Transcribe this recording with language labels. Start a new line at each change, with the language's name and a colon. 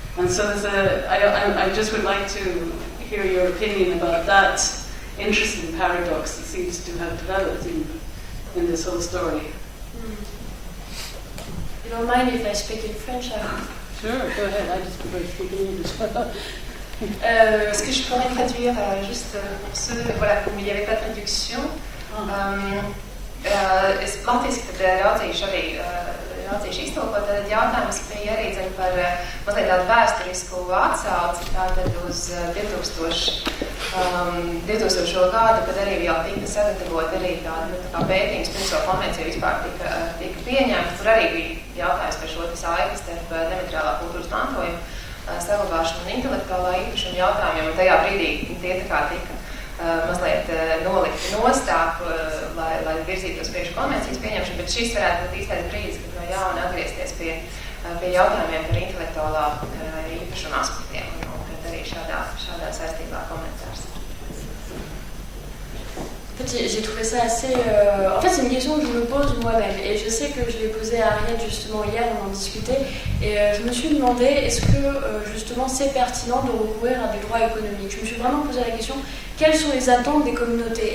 English: And so I just would like to hear your opinion about that interesting paradox that seems to have developed in this whole story. You don't mind if I speak in French? Sure, go ahead. I just prefer to speak in English.
French: Est-ce que je pourrais traduire juste pour ceux où il n'y avait pas de traduction?
Latvian: Es latviski raudzīšu arī raudzīšu iztulkot jautājumus, ka bija arī par mazliet tādu vēsturisku atsauci tātad uz 2000. Gadu, kad arī jau tika sagatavot arī tāda pētījums, pirms šo konvenciju vispār tika pieņemta, kur arī bija jautājums par šo saikni starp nemateriālā kultūras mantojuma saglabāšanu un intelektuālā īpašuma jautājumiem, un tajā brīdī tie tā kā tika mazliet nolikti nostāk, lai virzītos priekš konvencijas pieņemšanu, bet šis varētu būt īstais brīdis, kad no jauna atgriezties pie jautājumiem par intelektuālā īpašuma aspektiem, un tad arī šādā saistībā komentārs.
French: En fait, j'ai trouvé ça assez... En fait, c'est une question que je me pose moi-même. Et je sais que je l'ai posée à Ariel justement hier, on en discutait. Et je me suis demandé, est-ce que justement c'est pertinent de recourir à des droits économiques? Je me suis vraiment posé la question, quelles sont les attentes des communautés?